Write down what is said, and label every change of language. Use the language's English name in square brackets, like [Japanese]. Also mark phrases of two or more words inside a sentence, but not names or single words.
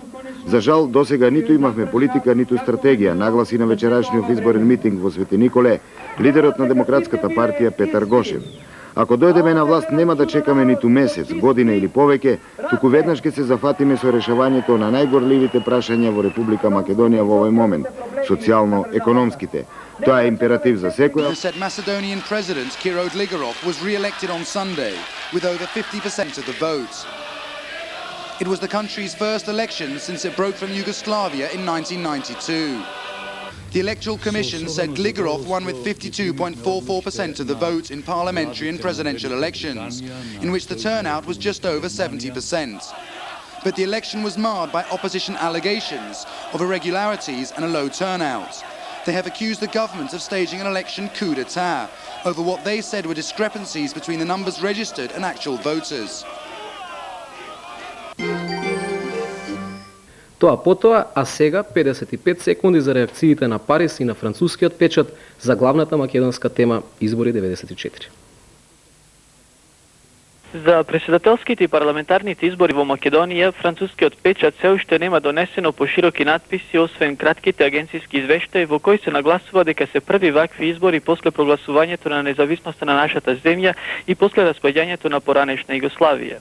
[Macedonian] За жал, досега ниту имавме политика, ниту стратегија, нагласи на вечерашниот изборен митинг во Свети Николе лидерот на Демократската партија Петар Гошев. Ако дојдеме на власт, нема да чекаме ниту месец, година или повеќе, туку веднаш ќе се зафатиме со решавањето на најгорливите прашања во Република Македонија во овој момент – социјално-економските. Тоа е императив за секоја. [English] Said Macedonian President Kiro Gligorov was re-elected on Sunday with over 50% of the vote. It was the country's first election since it broke from Yugoslavia in 1992. The Electoral Commission said Gligorov won with 52.44% of the vote in parliamentary and presidential elections, in which the turnout was just over 70%. But the election was marred by opposition allegations of irregularities and a low turnout. They have accused the government of staging an election coup d'etat over what they said were discrepancies between the numbers registered and actual voters. [Macedonian] Тоа потоа, а сега 55 секунди за реакциите на Парис и на францускиот печат за главната македонска тема Избори 94. За претседателските и парламентарните избори во Македонија, францускиот печат се уште нема донесено пошироки надписи, освен кратките агенцијски извештаи во кои се нагласува дека се први вакви избори после прогласувањето на независноста на нашата земја и после распаѓањето на поранешна Југославија.